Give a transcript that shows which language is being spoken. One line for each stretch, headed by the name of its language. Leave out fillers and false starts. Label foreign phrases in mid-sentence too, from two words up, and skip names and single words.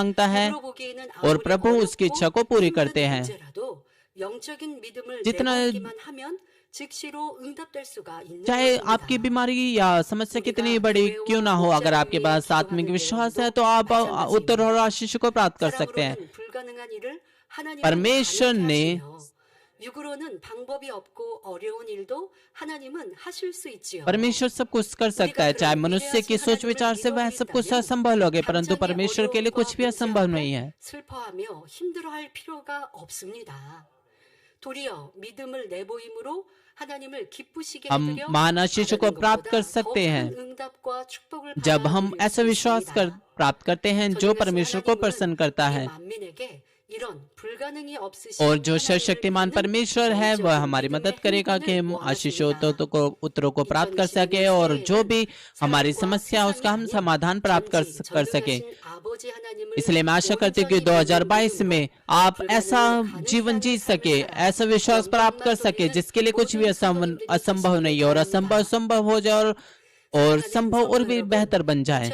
Hindi: है
Korean: 입으로 보기에는
Hindi: और
Korean: 아무리
Hindi: प्रभु उसकी
Korean: 어렵고
Hindi: इच्छा को पूरी
Korean: 힘든
Hindi: करते हैं।
Korean: 문제라도 영적인 믿음을
Hindi: जितना
Korean: 내받기만 하면 즉시로 응답될 수가 있는
Hindi: चाहे
Korean: 것입니다.
Hindi: आपकी बीमारी या समस्या कितनी बड़ी क्यों ना हो, अगर आपके पास आत्मिक विश्वास है तो आप उत्तर और आशीष को प्राप्त कर सकते हैं।
Korean: 사람으로는 불가능한 일을 하나님은
Hindi: परमेश्वर
Korean: 가능케
Hindi: ने
Korean: 하시며 육으로는 방법이 없고 어려운 일도 하나님은 하실 수 있지요.
Hindi: परमेश्वर सब कुछ कर सकता है, चाहे मनुष्य की सोच विचार से वह सब कुछ असंभव लगे, परंतु परमेश्वर के लिए कुछ भी असंभव नहीं है।
Korean: 슬퍼하며 힘들어할 필요가 없습니다. 도리어 믿음을 내보임으로 하나님을 기쁘시게
Hindi: हम
Korean: 해드려
Hindi: महान आशीषों को प्राप्त कर सकते हैं
Korean: 응답과 축복을
Hindi: जब हम ऐसा विश्वास प्राप्त करते हैं जो परमेश्वर को प्रसन्न करता है।
Korean: 만민에게 이런 불가능이
Hindi: और जो सर्वशक्तिमान परमेश्वर है वह हमारी मदद करेगा कि हम आशीषों उत्तरों को प्राप्त कर सके और जो भी हमारी समस्या उसका हम समाधान प्राप्त कर सके। इसलिए मैं आशा करती हूँ कि 2022 में आप ऐसा जीवन जी सके, ऐसा विश्वास प्राप्त कर सके जिसके लिए कुछ भी असंभव नहीं है और असंभव संभव हो जाए और संभव और भी बेहतर बन जाए।